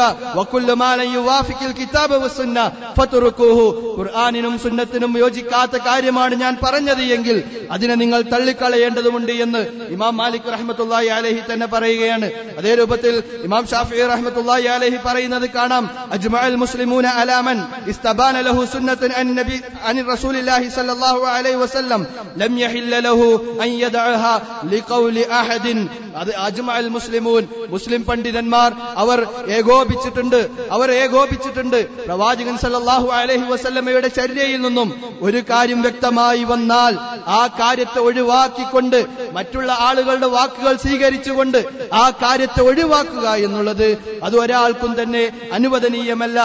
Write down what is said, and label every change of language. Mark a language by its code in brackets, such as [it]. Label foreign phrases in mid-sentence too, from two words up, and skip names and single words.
[ar] وكل ما لا يوافق الكتاب والسنة فاتركوه, [ml] ഖുർആനിനും സുന്നത്തിനും യോജിക്കാത്ത കാര്യമാണ് ഞാൻ പറഞ്ഞത് എങ്കിൽ അതിനെ നിങ്ങൾ തള്ളിക്കളയേണ്ടതുണ്ട് എന്ന് ഇമാം മാലിക് [ar] رحمة الله عليه [ml] തന്നെ പറയുകയാണ്. അതേ രൂപത്തിൽ ഇമാം ഷാഫിഈ [ar] رحمة الله عليه [ml] പറയുന്നത് കാണാം, [ar] أجمع المسلمون على من استبان له سنة عن رسول الله صلى الله عليه وسلم لم يحل له أن يدعها لقول أحد. [ml] അത് [ar] أجمع المسلمون, [ml] മുസ്ലിം പണ്ഡിതന്മാർ അവർ ഏകോപിച്ചിട്ടുണ്ട്. പ്രവാചകൻ [ar] صلى الله عليه وسلم [ml] ചര്യയിൽ നിന്നും ഒരു കാര്യം വ്യക്തമായി വന്നാൽ ആ കാര്യത്തെ ഒഴിവാക്കിക്കൊണ്ട് മറ്റുള്ള ആളുകളുടെ വാക്കുകൾ സ്വീകരിച്ചുകൊണ്ട് ആ കാര്യത്തെ ഒഴിവാക്കുക എന്നുള്ളത് അത് ഒരാൾക്കും തന്നെ അനുവദനീയമല്ല.